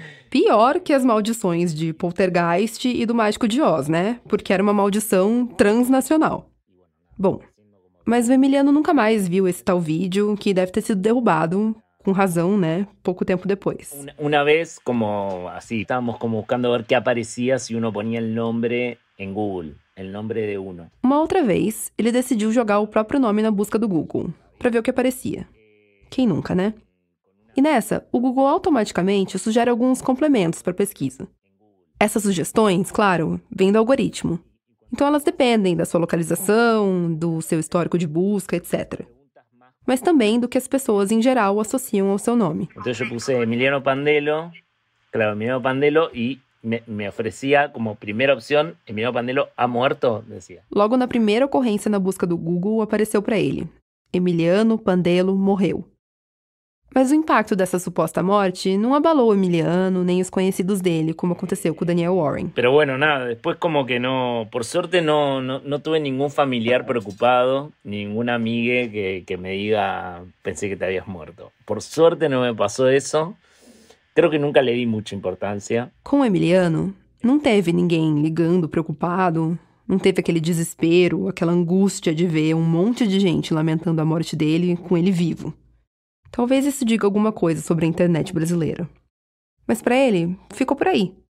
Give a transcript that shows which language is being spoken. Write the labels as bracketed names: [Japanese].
[Portuguese] Pior que as maldições de Poltergeist e do Mágico de Oz, né? Porque era uma maldição transnacional. Bom, mas o Emiliano nunca mais viu esse tal vídeo, que deve ter sido derrubado, com razão, né? Pouco tempo depois. [Spanish] Una vez, como así, estábamos como buscando ver qué aparecía si uno ponía el nombre en Google, el nombre de uno. [Portuguese] Uma outra vez, ele decidiu jogar o próprio nome na busca do Google, para ver o que aparecia. Quem nunca, né? E nessa, o Google automaticamente sugere alguns complementos para a pesquisa. Essas sugestões, claro, vêm do algoritmo. Então elas dependem da sua localização, do seu histórico de busca, etc. Mas também do que as pessoas em geral associam ao seu nome. [Spanish] Então eu puse Emiliano Pandelo, claro, Emiliano Pandelo, e me oferecia como primeira opção, Emiliano Pandelo ha muerto, decía. [Portuguese] Logo na primeira ocorrência na busca do Google apareceu para ele: Emiliano Pandelo morreu. Mas o impacto dessa suposta morte não abalou o Emiliano nem os conhecidos dele, como aconteceu com o Daniel Warren. [Spanish] Pero bueno, nada, después como que no, por suerte no tuve ningún familiar preocupado, ninguna amiga que me diga, pensé que te habías muerto. Por suerte no me pasó eso, creo que nunca le di mucha importância. [Portuguese] Com o Emiliano, não teve ninguém ligando preocupado, não teve aquele desespero, aquela angústia de ver um monte de gente lamentando a morte dele com ele vivo. Talvez isso diga alguma coisa sobre a internet brasileira. Mas para ele, ficou por aí.